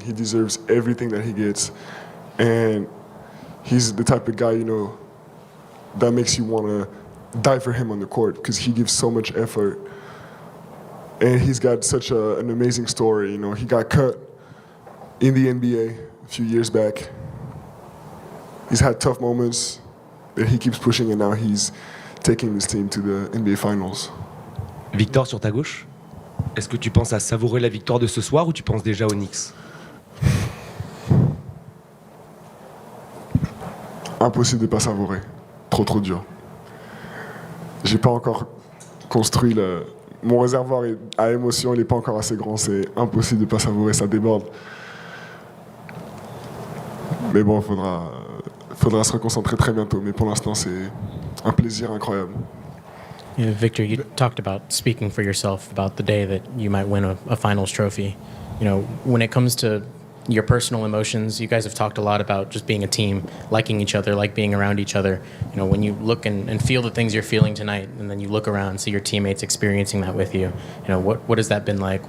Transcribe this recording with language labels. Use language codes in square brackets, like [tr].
[en] He deserves everything that he gets. And he's the type of guy, that makes you want to die for him on the court, because he gives so much effort. And he's got such an amazing story. He got cut in the NBA a few years back. He's had tough moments, but he keeps pushing, and now he's taking this team to the NBA Finals. [fr] Victor, sur ta gauche, est-ce que tu penses à savourer la victoire de ce soir ou tu penses déjà aux Knicks? Impossible de ne pas savourer. Trop dur. J'ai pas encore construit mon réservoir à émotions, il n'est pas encore assez grand. C'est impossible de ne pas savourer, ça déborde. Mais bon, faudra se reconcentrer très bientôt. Mais pour l'instant, c'est un plaisir incroyable. [en] Victor, you talked about speaking for yourself about the day that you might win a finals trophy. When it comes to your personal emotions, you guys have talked a lot about just being a team, liking each other, like being around each other. When you look and feel the things you're feeling tonight, and then you look around and see your teammates experiencing that with you, what has that been like?